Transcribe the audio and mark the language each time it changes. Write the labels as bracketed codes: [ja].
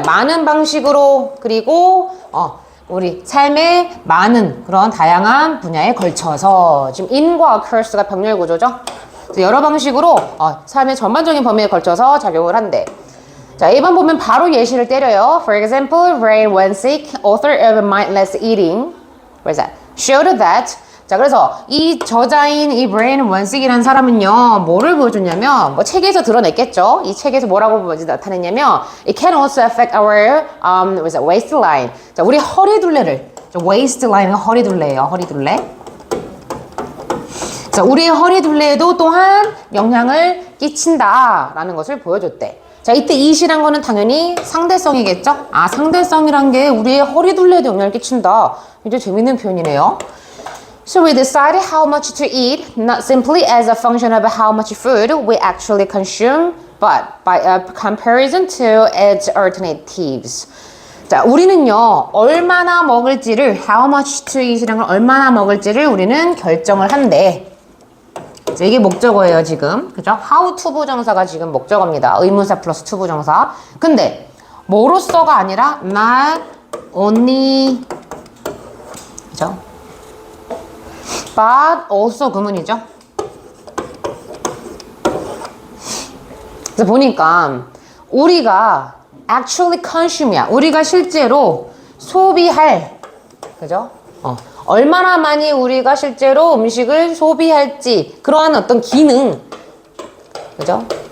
[ko] 많은 방식으로 그리고 우리 삶의 많은 그런 다양한 분야에 걸쳐서 지금 in과 occurs가 병렬 구조죠. 여러 방식으로 삶의 전반적인 범위에 걸쳐서 작용을 한대. 자, 1번 보면 바로 예시를 때려요. [en] For example, Ray Wensick, author of Mindless Eating, where's that? showed that. [ko] 자, 그래서 이 저자인 이 브레인 원식이라는 사람은요, 뭐를 보여줬냐면, 뭐 책에서 드러냈겠죠? 이 책에서 뭐라고 나타냈냐면, [en] it can also affect our, waistline. [ko] 자, 우리 허리둘레를, waistline은 허리둘레예요, 허리둘레. 자, 우리의 허리둘레에도 또한 영향을 끼친다라는 것을 보여줬대. 자, 이때 it이란 거는 당연히 상대성이겠죠? 상대성이란 게 우리의 허리둘레에도 영향을 끼친다. 굉장히 재밌는 표현이네요. [en] So we decide how much to eat, not simply as a function of how much food we actually consume, but by a comparison to its alternatives. [ko] 자, 우리는요, 얼마나 먹을지를, [en] how much to eat [ko] 이란 걸 얼마나 먹을지를 우리는 결정을 한대. 자, 이게 목적어예요, 지금. 그죠? how to 부정사가 지금 목적어입니다. 의문사 플러스 to 부정사. 근데, 뭐로써가 아니라, not only, 그죠? but also 구문이죠. 그래서 보니까 우리가 [en] actually consume [ko] 이야. 우리가 실제로 소비할, 그죠? 얼마나 많이 우리가 실제로 음식을 소비할지 그러한 어떤 기능, 그죠?